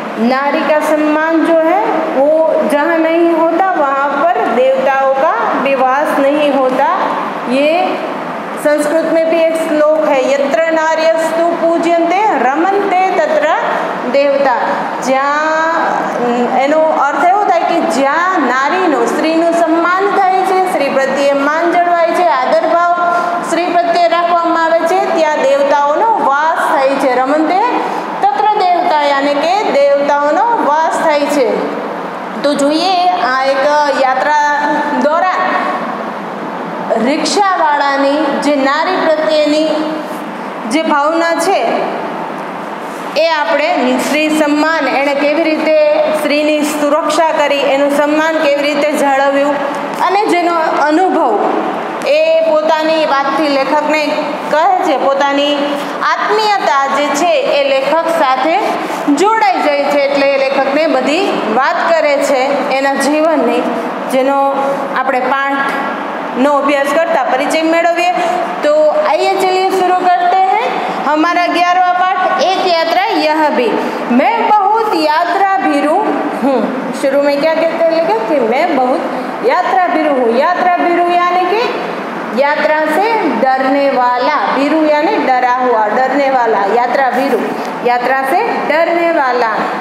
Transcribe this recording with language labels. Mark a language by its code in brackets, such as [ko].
[hi] नारी का सम्मान जो है वो जहाँ नहीं होता वहाँ पर देवताओं का विवास नहीं होता। ये संस्कृत में भी एक श्लोक है, [sa] यत्र नार्यस्तु पूज्यन्ते रमन्ते तत्र देवता। [gu] જ્યાં એનો અર્થ એવો થાય કે જ્યાં નારીનું સ્ત્રીનું સન્માન થાય છે, સ્ત્રી પ્રત્યે માન જળવાય છે, આદર ભાવ સ્ત્રી પ્રત્યે રાખવામાં આવે છે, ત્યાં દેવતાઓનો વાસ થાય છે। [sa] રમંતે તત્ર દેવતા [gu] યાને કે દેવતાઓનો વાસ થાય છે। તો જોઈએ આ એક યાત્રા દોરાન રિક્ષાવાળાની જે નારી પ્રત્યેની જે ભાવના છે એ આપણે સ્ત્રી સન્માન, એણે કેવી રીતે સ્ત્રીની સુરક્ષા કરી, એનું સન્માન કેવી રીતે જાળવ્યું અને જેનો અનુભવ એ પોતાની વાતથી લેખકને કહે છે, પોતાની આત્મીયતા જે છે એ લેખક સાથે જોડાઈ જાય છે, એટલે એ લેખકને બધી વાત કરે છે એના જીવનની, જેનો આપણે પાઠનો અભ્યાસ કરતા પરિચય મેળવીએ। તો [hi] આइए चलिए शुरू करते हैं हमारा 11वां पाठ एक यात्रा यह भी। मैं बहुत यात्रा भीरू हूँ। शुरू में क्या कहते हैं लेखक कि मैं बहुत यात्रा भीरू हूँ। यात्रा भीरू यानी कि यात्रा से डरने वाला, भीरु यानी डरा हुआ, डरने वाला, यात्रा भीरु, यात्रा से डरने वाला।